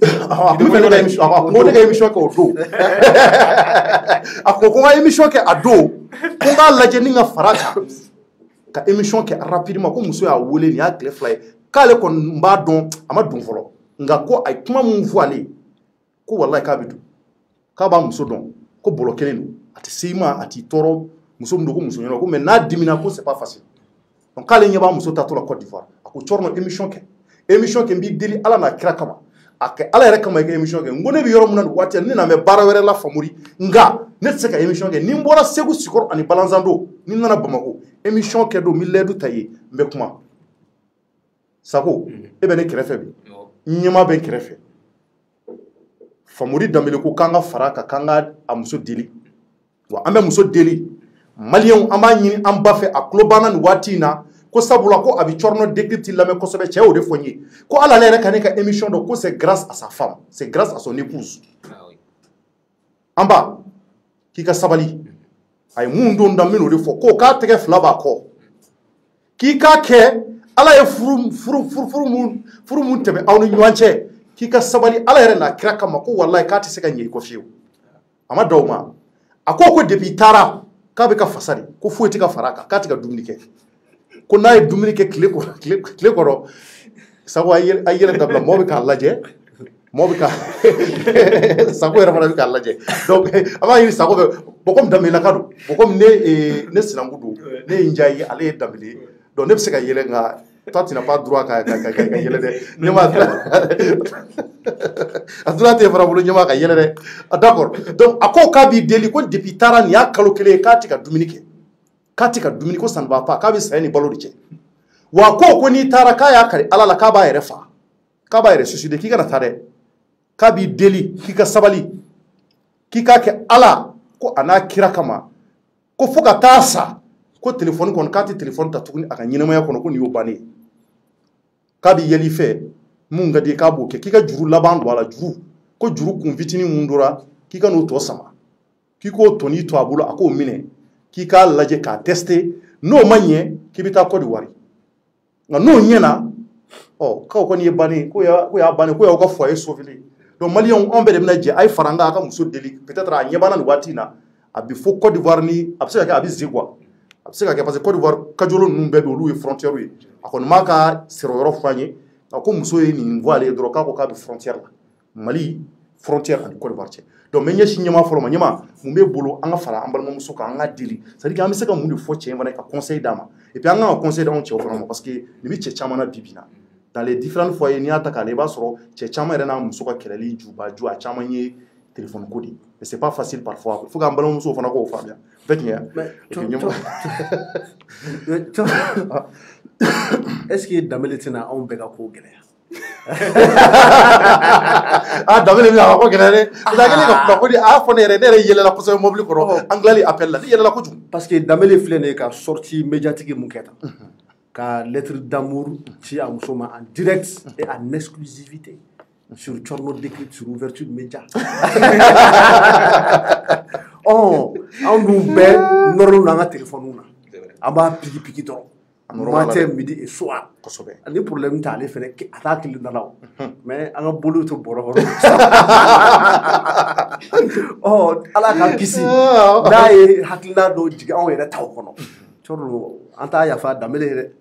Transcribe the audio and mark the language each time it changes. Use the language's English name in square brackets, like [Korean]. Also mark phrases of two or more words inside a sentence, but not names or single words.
[Bambara] a ko ne ka émission kɛ o don a ko n ka émission kɛ a don ko n k'a lajɛ ni n ka fara kan ka émission kɛ rapidement ko muso y'a wele nin y'a tile 2 ye k'ale kɔni b'a dɔn a ma don fɔlɔ nka ko a ye kuma mun fɔ ale ye ko walayi k'a bɛ don k'a b'a muso dɔn ko bɔlɔ kelen don a tɛ se i ma a t'i tɔɔrɔ muso min don ko muso ɲɛna ko mais n'a dimina ko [French] c'est pas facile [Bambara] donc k'ale ɲɛ b'a muso tatɔ la Côte d'Ivoire a ko cɔrɔnɔ émission kɛ n b'i deli ala n'a kira kama a kɛ ala yɛrɛ kama i ka émission kɛ n ko ne bɛ yɔrɔ min na nin waati ne na mɛ baara wɛrɛ la Famori nka ne tɛ se ka émission kɛ ni n bɔra Segu Sikɔrɔ ani Balanzan don ni n nana Bamakɔ émission kɛ don n bɛ lɛdu ta ye n bɛ kuma Sako e bɛ ne kɛrɛfɛ bi n ɲɛmaa bɛ n kɛrɛfɛ Famori Danbele ko k'an ka fara a kan k'an ka a muso deli wa an bɛ muso deli maliyɛnw an b'a ɲini an ba fɛ a tulo banna nin waati in na ko sabula ko a bɛ cɔrɔnɔ décrypte lamɛn kosɛbɛ cɛ y'o de fɔ n ye ko hali ale yɛrɛ ka ne ka émission dɔ ko [French] c'est grâce à sa femme c'est grâce à son épouse [Bambara] an ba k'i ka sabali a ye mun don da n bɛn'o de fɔ ko k'a tɛgɛ fila b'a kɔ k'i k'a kɛ ala ye furu mun tɛmɛ aw ni ɲɔgɔn cɛ k'i ka sabali ala yɛrɛ n'a kira kama ko walayi k'a tɛ se ka ɲɛ i kɔ fiyewu a ma da o ma a ko depuis i taara k'a bɛ ka fasa de ko foyi tɛ ka fara a kan k'a tɛ ka dumuni kɛ ko n'a ye dumuni kɛ tile kɔrɔ sago a yɛlɛ dabila mɔgɔ bɛ k'a lajɛ mɔgɔ bɛ ka sago yɛrɛ fana bɛ k'a lajɛ donc a b'a ɲini sago bɛ bɔn komi danbelelaka don bɔn komi ne sinankun don ne ye n diya ye ale ye danbele ye donc ne bɛ se ka yɛlɛ nka [French] toi tu n'as pas droit [Bambara] ka yɛlɛ dɛ ne ma a droit tɛ fara bolo ɲɛma ka yɛlɛ dɛ [French] d'accord donc [Bambara] a ko k'a b'i deli ko depuis taara nin y'a kalo kelen ye k'a tɛ ka dumuni kɛ k'a tɛ ka dumuni ko [French] ça ne va pas [Bambara] k'a bɛ saya ni balo de cɛ wa ko n'i taara k'a y'a kari ala la k'a b'a yɛrɛ faga k'a b'a yɛrɛ suicide k'i kana taa dɛ k'a b'i deli k'i ka sabali k'i k'a kɛ ala ko a n'a kira kama ko fo ka taa sa ko téléphone kɔnɔ k'a tɛ téléphone ta tuguni a ka ɲɛnamaya kɔnɔ ko nin y'o bannen ye k'a bɛ yɛlɛ i fɛ mun ka di k'a b'o kɛ k'i ka juru laban don a la juru ko juru kun fitinin mun dora k'i ka n'o tɔ sama k'i k'o tɔni to a bolo a k'o minɛ k'i k'a lajɛ k'a tester n'o ma ɲɛ k'i bɛ taa Côte d'Ivoire nka n'o ɲɛna k'aw kɔni ye bannen ko y'a bannen ko y'aw ka [French] foyer sauver [Bambara] donc maliyɛnw anw bɛɛ de bɛna jɛ a ye fara an kan a ka muso deli peut-être a ɲɛ banna nin waati in na a bɛ fɔ Côte d'Ivoire ni a bɛ se ka kɛ a bɛ zi quoi a bɛ se ka kɛ [French] parce que [Bambara] Côte d'Ivoire kajolo ninnu bɛɛ bɛ olu ye frontière ye a kɔni m'a ka sirɔyɔrɔ fɔ an ye a ko muso ye nin fɔ ale ye dɔrɔn k'a ko k'a bɛ frontière la Mali frontière ani Côte d'Ivoire cɛ donc n bɛ ɲɛsin ɲɛma fɔlɔ ma ɲɛma mun bɛ bolo an ka fara an balimamuso kan an ka deli [French] c'est à dire [Bambara] an bɛ se ka mun de fɔ cɛ in fana ka conseil d'a ma [French] et puis [Bambara] an kan ka conseil d'anw cɛw fana ma [French] parce que [Bambara] nin bɛ cɛ caman na bi bi in na [French] dans les différentes foyers [Bambara] n'i y'a ta k'a lajɛ i b'a sɔrɔ cɛ caman yɛrɛ n'a muso ka kɛlɛli jubaju a caman ye téléphone ko de ye [French] mais c'est pas facile parfois il faut [Bambara] k'an balimamusow fana k'o faamuya bɛɛ tiɲɛ est-ce que Dambélé tɛna anw bɛɛ ka ko gɛlɛya Dambélé bɛna a ko gɛlɛya dɛ [French] parce que [Bambara] ale ka kunnafoni a y'a fɔ ne yɛrɛ yɛlɛla kosɛbɛ mobili kɔrɔ an tilali appel la ne yɛlɛla kojugu [French] parce que [Bambara] Dambélé filɛ nin ye ka [French] sortie médiatique [Bambara] mun kɛ tan ka [French] lettre d'amour [Bambara] ci a muso ma [French] en direct et en exclusivité sur Tchorno Décrypte sur ouverture de médias [Bambara] anw dun bɛɛ nɔrɔlen don an ka téléphone na an b'a pigi dɔrɔn [French] matin midi et soir [Bambara] ani problème t'ale fɛnɛ a t'a kelen da la o mais an ka boliw to bɔrɔ kɔnɔ ala k'an kisi n'a ye hakilina dɔw jigin anw yɛrɛ taw kɔnɔ Tchorno an t'a yafa Dambélé ye dɛ